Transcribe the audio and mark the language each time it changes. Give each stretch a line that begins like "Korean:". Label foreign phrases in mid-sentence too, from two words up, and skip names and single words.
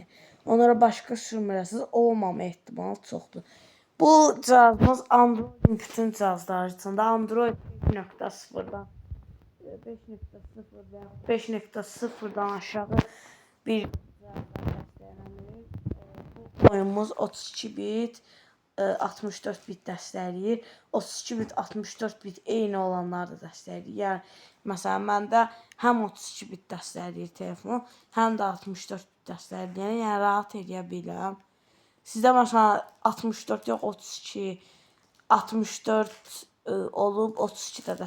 Azerbaijani: Onlara başqa sürüm eləsiniz, olmama ehtimalı çoxdur. Bu cihazımız Android'in bütün cihazları içində Android 5.0'dan 5.0 və 5.0'dan aşağı bir cihazlar dəstəklənir. Bu oyunumuz 32 bit, 64 bit dəstəkləyir. 32 bit, 64 bit eyni olanları da dəstəkləyir. Yəni, məsələn, məndə həm 32 bit dəstəkləyir telefon, həm də 64 bit dəstəkləyir. Yəni, rahat edə bilirəm. Sizdə məsələn 64 yox 32, 64 olub 32 də dəstəkləməyə bilər.